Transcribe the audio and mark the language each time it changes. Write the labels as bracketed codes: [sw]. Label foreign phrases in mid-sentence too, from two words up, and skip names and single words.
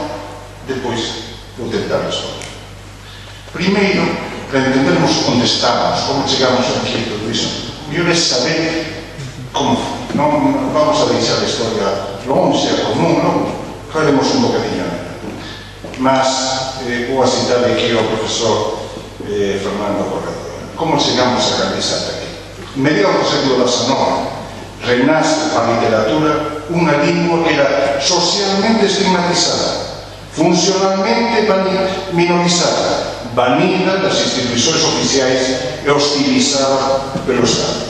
[pt] Depois vou tentar responder. Primeiro, para entendermos onde estamos, como chegamos aqui a tudo isso, melhor é saber como foi. Não vamos a deixar a história longe, a comum, não. Faremos um bocadinho. Mas vou citar aqui ao professor Fernando Corredor. Como chegamos a Galiza até aqui? [gl] En mediados do século XIX, renasce a literatura unha lingua que era socialmente estigmatizada, funcionalmente minorizada, banida das instituições oficiais e hostilizada pelo Estado.